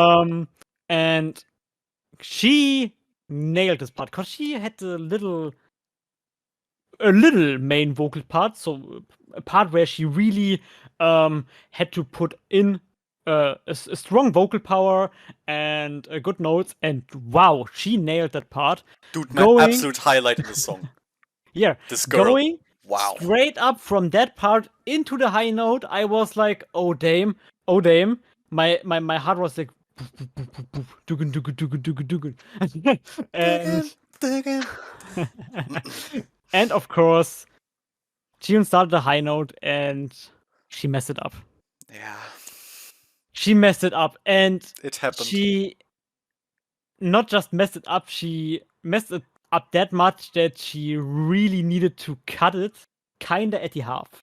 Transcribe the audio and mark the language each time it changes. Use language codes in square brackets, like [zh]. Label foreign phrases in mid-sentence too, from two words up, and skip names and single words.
[en] Um, and she nailed this part, because she had a little main vocal part, so a part where she really had to put in a strong vocal power and good notes, and wow, she nailed that part. Dude, my Going, absolute highlight in the song. yeah, This girl. going Wow. straight up from that part into the high note, I was like, oh damn, oh damn. My heart was like dugun, dugun, dugun, dugun, dugun. Diggin', And diggin'. and of course, Jiun started a high note and she messed it up. Yeah, She messed it up, and it happened. she not just messed it up, she messed it up that much that she really needed to cut it kinda at the half.